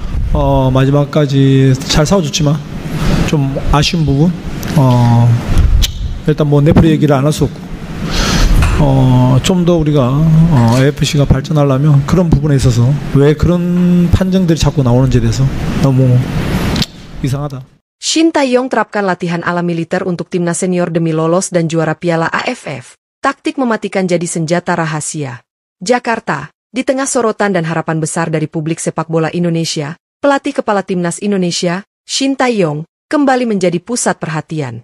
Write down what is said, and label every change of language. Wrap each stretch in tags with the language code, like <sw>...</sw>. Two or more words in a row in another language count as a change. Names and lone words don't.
<ko>마지막까지 잘 싸워줬지만 좀 아쉬운 부분. 일단 뭐 네프리 얘기를 안 할 수 없고. 좀 더 우리가 AFC가 발전하려면 그런 부분에 있어서 왜 그런 판정들이 자꾸 나오는지에 대해서 너무 이상하다.</ko> <id>Shin Tae-yong terapkan latihan ala militer untuk timnas senior demi lolos dan juara Piala AFF. Taktik mematikan jadi senjata rahasia. Jakarta, di tengah sorotan dan harapan besar dari publik sepak bola Indonesia, pelatih kepala timnas Indonesia, Shin Tae-yong, kembali menjadi pusat perhatian.</id>